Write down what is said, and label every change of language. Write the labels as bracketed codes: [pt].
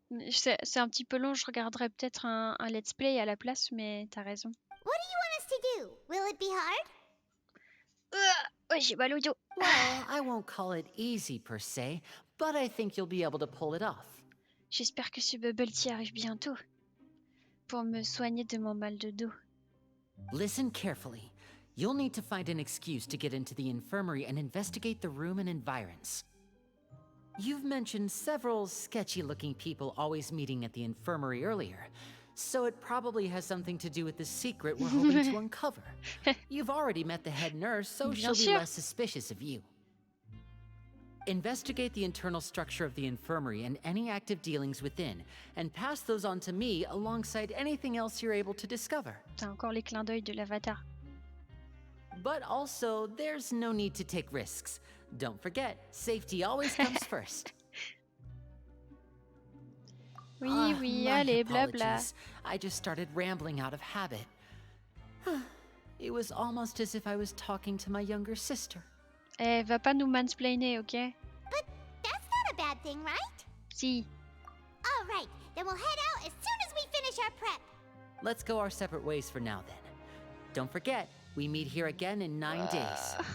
[fr] C'est un petit peu long, je regarderai peut-être un let's play à la place, mais t'as raison. [en] What do you want us to do? Will it be hard? [fr] Oh, j'ai mal au dos. [en] Well, I won't call it easy per se, but I think you'll be able to pull it off. [fr] J'espère que ce bubble tea arrive bientôt pour me soigner de mon mal de dos. [en] Listen carefully. You'll need to find an excuse to get into the infirmary and investigate the room and environs. You've mentioned several sketchy-looking people always meeting at the infirmary earlier, so it probably has something to do with the secret we're hoping to uncover. You've already met the head nurse, so she'll be less suspicious of you. Investigate the internal structure of the infirmary and any active dealings within, and pass those on to me alongside anything else you're able to discover. [fr] T'as encore les clins d'œil de l'avatar. [en] But also, there's no need to take risks. Don't forget, safety always comes first. [fr] Oui, oui, allez, blabla. [en] I just started rambling out of habit. It was almost as if I was talking to my younger sister. [fr] Eh, va pas nous mansplainer, ok? [en] But that's not a bad thing, right? [fr] Si. [en] All right, then we'll head out as soon as we finish our prep. Let's go our separate ways for now, then. Don't forget, we meet here again in 9 days.